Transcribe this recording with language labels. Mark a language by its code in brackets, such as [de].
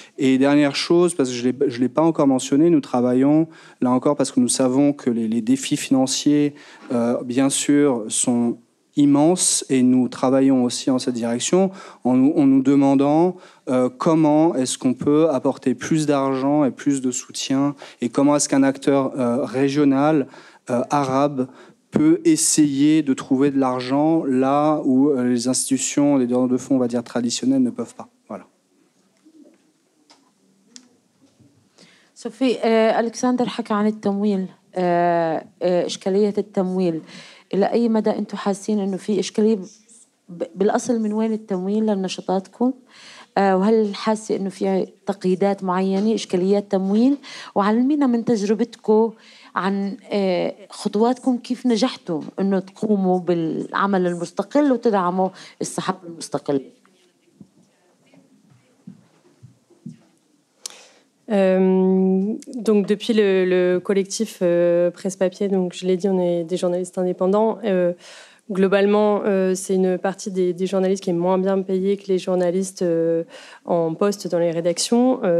[fr] Et dernière chose, parce que je ne l'ai pas encore mentionné, nous travaillons, là encore, parce que nous savons que les défis financiers, bien sûr, sont immenses, et nous travaillons aussi en cette direction en nous demandant comment est-ce qu'on peut apporter plus d'argent et plus de soutien, et comment est-ce qu'un acteur régional arabe peut essayer de trouver de l'argent là où les institutions, les donneurs de fonds, on va dire, traditionnels ne peuvent pas. Voilà. [ar] صوفي، ألكسندر حكى عن التمويل، إشكالية التمويل. إلى أي مدى أنتم حاسين إنه في إشكالية بالأصل؟ من وين التمويل لنشاطاتكم؟ وهل حاسة إنه في تقييدات معينة، إشكاليات تمويل؟ وعلمينا من تجربتكم عن خطواتكم كيف نجحتوا إنه تقوموا بالعمل المستقل وتدعموا الصحافة المستقلة. [fr] Donc depuis le collectif Presse Papier, donc je l'ai dit, on est des journalistes indépendants. Globalement, c'est une partie des journalistes qui est moins bien payée que les journalistes en poste dans les rédactions.